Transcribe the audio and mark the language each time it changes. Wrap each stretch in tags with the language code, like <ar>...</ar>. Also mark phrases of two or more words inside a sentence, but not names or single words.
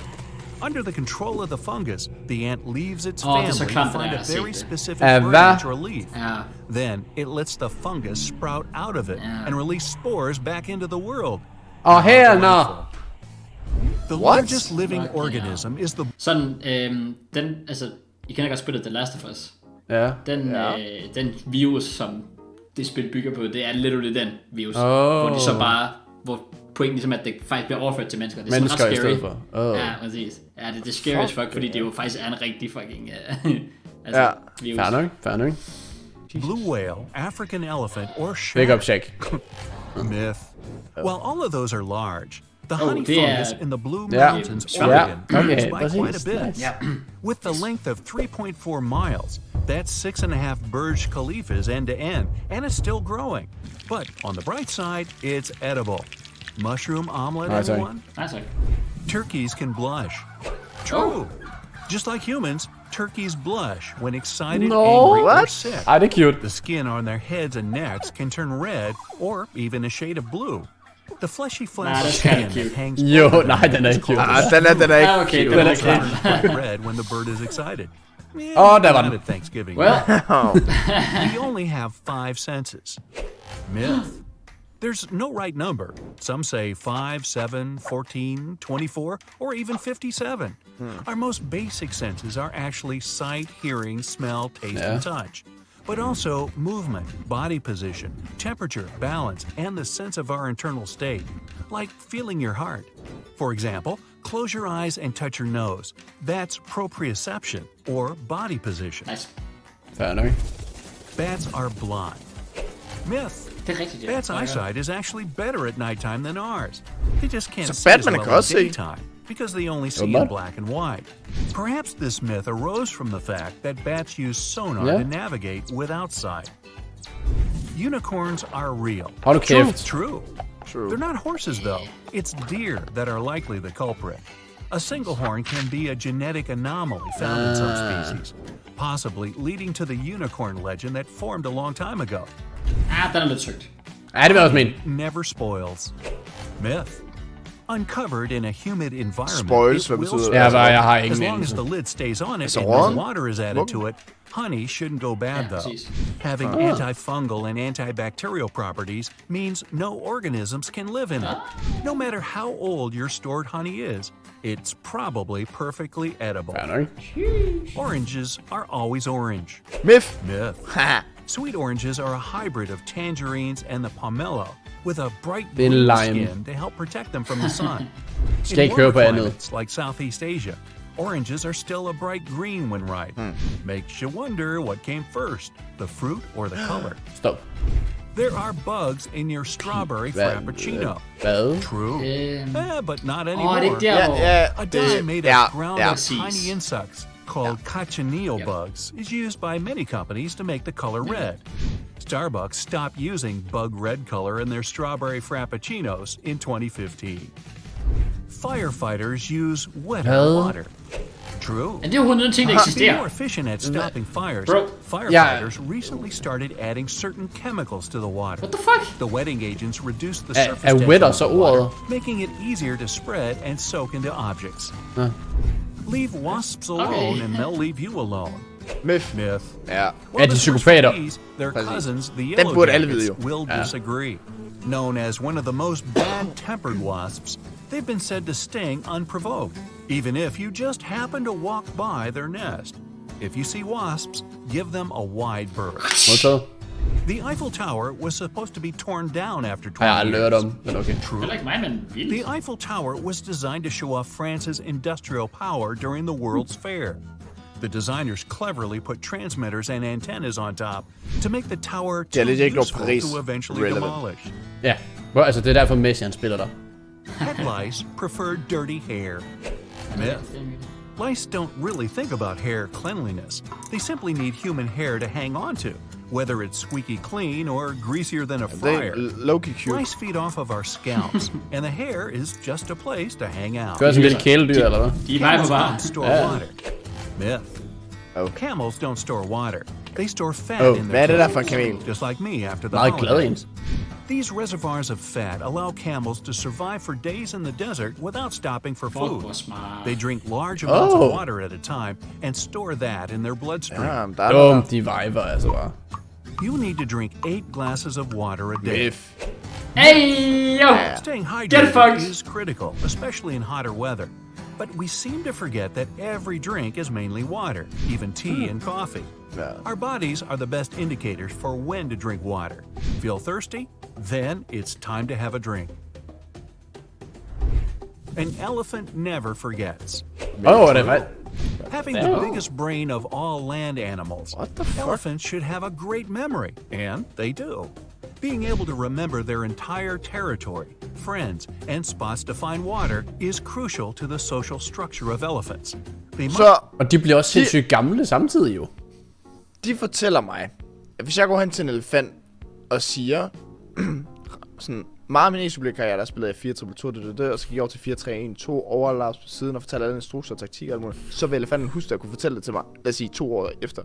<en>Under the control of the fungus, the ant leaves its family to find a very specific branch or leaf. Then it lets the fungus sprout out of it and release spores back into the world. Oh, hell no! The largest living organism is the...</en> <da>Sådan, den, altså, I kender godt spillet The Last of Us. Ja. Den virus, som det spil bygger på, det er literally den virus. Hvor de så bare, hvor pointen ligesom, at det faktisk bliver overført til mennesker. Det er mennesker sådan ret i stedet for. Ja, præcis. Ja, det er</da> <en>scary as fuck,</en> <da>fordi det jo faktisk er en rigtig fucking altså, virus. Fair nok.</da> <en>Blue whale, African elephant, or Big up, shark.</en> <da>Tjek.</da> <en>Myth. While all of those are large, The honey fungus in the Blue Yeah. Mountains, Yeah. Oregon, Okay, is by quite a</en> <da>præcis.</da> <en>bit. Nice. With the length of 3.4 miles, that's 6.5 Burj Khalifas end to end, and it's still growing. But on the bright side, it's edible. Mushroom omelet, Nice, everyone?</en> <da>Altså.</da> <en>Turkeys can blush. True. Just like humans, turkeys blush when excited, No. angry, or What? sick.</en> <da>Ej, det er cute.</da> <en>The skin on their heads and necks can turn red or even a shade of blue. The fleshy Nah, flat that's skin kinda cute. that hangs</en> <da>Jo,</da> <en>over</en> <da>nej,</da> <en>them</en> <da>den er</da> <en>is</en> <da>ikke cute.</da> <en>called</en> <da>Den er ikke Okay, cute. den er</da> <en>turns</en> <da>klart.</da> <en>bright red when the bird is excited.</en> <da>Åh, der var</da> <en>Not</en> <da>den.</da> <en>at Thanksgiving. Well, We only have 5 senses. Myth. There's no right number. Some say 5, 7, 14, 24, or even 57. Our most basic senses are actually sight, hearing, smell, taste, and touch. But also movement, body position, temperature, balance, and the sense of our internal state, like feeling your heart. For example, close your eyes and touch your nose. That's proprioception, or body position. nice.</en> <da>Fair nok.</da> <en>Bats are blind. Myth.</en> <da>Det er rigtigt, ja.</da> <en>Bats' eyesight is actually better at nighttime than ours. They just can't</en> <da>Så</da> <en>see as</en> <da>Batman</da> <en>well</en> <da>kan</da> <en>in</en> <da>også se.</da> <en>daytime because they only see in</en> <da>Åbenbart.</da> <en>black and white. Perhaps this myth arose from the fact that bats use sonar</en> <da>Ja.</da> <en>to navigate without sight. Unicorns are real.</en> <da>Hold nu kæft.</da> <en>True. True. They're not horses, though. It's deer that are likely the culprit. A single horn can be a genetic anomaly found in some species, possibly leading to the unicorn legend that formed a long time ago.</en> <da>Den er lidt søgt. Ja, det vil jeg også mene.</da> <en>Never spoils. Myth. Uncovered in a humid environment, Spoils, it</en> <da>hvad</da> <en>will</en> <da>betyder</da> <en>spoil.</en> <da>det? Ja, jeg har</da> <en>As</en> <da>ingen</da> <en>long as</en> <da>anelse.</da> <en>the lid stays on it</en> <da>Så</da> <en>and</en> <da>råden?</da> <en>no water is added to it, honey shouldn't go bad, though.</en> <da>præcis.</da> <en>Having antifungal and antibacterial properties means no organisms can live in it. No matter how old your stored honey is, it's probably perfectly edible.</en> <da>Fair nok.</da> <en>Oranges are always orange. Myth. Myth. Haha. Sweet oranges are a hybrid of tangerines and the pomelo, with a bright</en> <da>Det er en</da> <en>blue</en> <da>lime.</da> <en>skin to help protect them from the sun.</en> <da>Skal ikke høre på</da> <en>warmer</en> <da>andet.</da> <en>climates like Southeast Asia, oranges are still a bright green when ripe. Makes you wonder what came first, the fruit or the color. Stop. There are bugs in your strawberry frappuccino.</en> <da>Hvad?</da> <en>True. But not</en> <da>Åh,</da> <en>anymore.</en> <da>det er der, hvor...</da> <en>A dye made of ground up</en> <da>Præcis.</da> <en>tiny insects called cochineal bugs is used by many companies to make the color red. Starbucks stopped using bug red color in their strawberry frappuccinos in 2015. Firefighters use wetter</en> <da>Hvad?</da> <en>water. True.</en> <da>Men det er jo 100 ting, der</da> <en>To be</en> <da>eksisterer.</da> <en>more efficient at stopping fires, Bro. firefighters recently started adding certain chemicals to the water. What the fuck? The wetting agents reduce the</en> <da>Er-</da> <en>surface</en> <da>er</da> <en>tension</en> <da>wetter</da> <en>of</en> <da>så</da> <en>the water,</en> <da>ordet?</da> <en>making it easier to spread and soak into objects. Leave wasps alone and they'll leave you alone. Myth. Myth.</en> <da>Ja. Er</da> <en>Well,</en> <da>de</da> <en>the</en> <da>psykopater?</da> <en>bees, their</en> <da>Præcis.</da> <en>cousins, the</en> <da>Den</da> <en>yellow</en> <da>burde alle vide</da> <en>jackets,</en> <da>jo.</da> <en>will disagree. Known as one of the most bad-tempered wasps, they've been said to sting unprovoked, even if you just happen to walk by their nest. If you see wasps, give them a wide berth.</en> <da>Modtaget.</da> <en>The Eiffel Tower was supposed to be torn down after 20</en> <da>Har jeg aldrig hørt</da> <en>years.</en> <da>om, men okay. Heller ikke mig, men vildt.</da> <en>The Eiffel Tower was designed to show off France's industrial power during the World's Fair. The designers cleverly put transmitters and antennas on top to make the tower too</en> <da>lidt ikke noget</da> <en>useful</en> <da>Paris</da> <en>to eventually</en> <da>relevant.</da> <en>demolish.</en> <da>Ja, hvor, altså det er derfor Messi han spiller der.</da> <en>Pet lice prefer dirty hair. Myth. Lice don't really think about hair cleanliness. They simply need human hair to hang on to, whether it's squeaky clean or greasier than a</en> <da>Det</da> <en>fryer.</en> <da>er</da> <en>low-key cute. Lice feed off of our scalps, and the hair is just a place to hang out.</en> <da>Gør sådan en lille kæledyr, eller hvad? De er bare på</da> <en>Camels</en> <da>bare.</da> <en>don't store water. Myth. Oh. Camels don't store water. They store fat Oh, in</en> <da>hvad er</da> <en>their</en> <da>det der for en</da> <en>tunnels,</en> <da>kamel?</da> <en>just like me after the</en> <da>Meget glad</da> <en>holidays.</en> <da>en.</da> <en>These reservoirs of fat allow camels to survive for days in the desert without stopping for</en> <da>Fuck, hvor</da> <en>food.</en> <da>smart.</da> <en>They drink large amounts Oh. of water at a time and store that in their bloodstream.</en> <da>Ja, der er noget Dum, de viber altså bare.</da> <en>You need to drink 8 glasses of water a day. Myth. Hey, yo! Staying Get hydrated fucked. is critical, especially in hotter weather. But we seem to forget that every drink is mainly water, even tea and coffee. Yeah. Our bodies are the best indicators for when to drink water. Feel thirsty? Then it's time to have a drink. An elephant never forgets.</en> <da>Åh, det er faktisk...</da> <en>Having the biggest brain of all land animals, What the fuck? elephants should have a great memory, and they do. Being able to remember their entire territory, friends, and spots to find water is crucial to the social structure of elephants.</en> <da>Og de bliver også sindssygt gamle samtidig jo. De fortæller mig, at hvis jeg går hen til en elefant og siger, sådan, meget af min e-supplier-karriere, der spillede jeg 4-2-2, og så gik jeg over til 4-3-1-2, overlaps på siden og fortalte alle instrukser og taktik og alt muligt, så vil elefanten huske at kunne fortælle det til mig, lad os sige 2 år efter.</da>